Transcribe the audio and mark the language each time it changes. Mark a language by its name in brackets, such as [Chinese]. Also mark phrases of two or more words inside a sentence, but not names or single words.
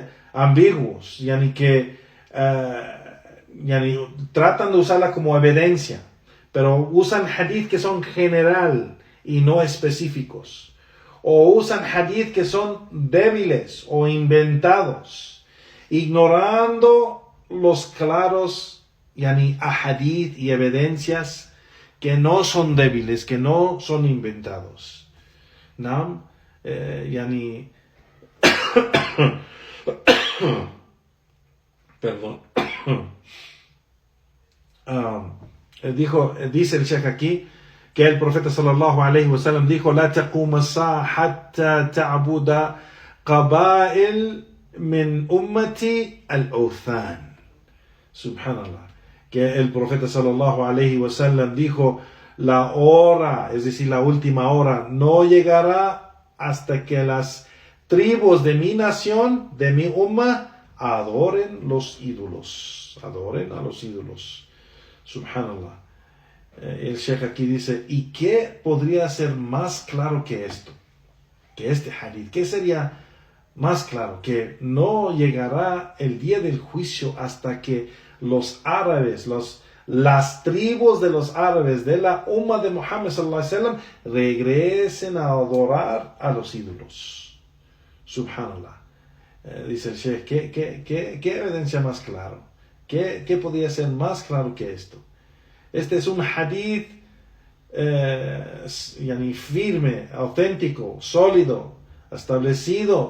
[Spanish] Ambiguos, que tratan de usarla como evidencia, pero usan hadith que son general y no específicos, o usan hadith que son débiles o inventados, ignorando los claros ahadith y evidencias que no son débiles, que no son inventados. ¿No? Perdón. Dice el Sheikh aquí que el profeta [Arabic] صلى الله عليه وسلم dijo: لا تقوم الساعة حتى تعبد قبائل من أمتي الأوثان. [Spanish] Subhanallah. Que el profeta [Arabic] صلى الله عليه وسلم [Spanish] dijo: la hora, es decir, la última hora, no llegará hasta que las tribus de mi nación, de mi umma, adoren los ídolos. Adoren a los ídolos. Subhanallah. El Sheikh aquí dice: ¿y qué podría ser más claro que esto? Que este hadith. ¿Qué sería más claro? Que no llegará el día del juicio hasta que los árabes, las tribus de los árabes de la umma de Muhammad [Arabic] صلى الله عليه وسلم [Spanish] regresen a adorar a los ídolos. Subhanallah. Dice el Sheikh, ¿qué evidencia más claro? ¿Qué podría ser más claro que esto? Este es un hadith firme, auténtico, sólido, establecido.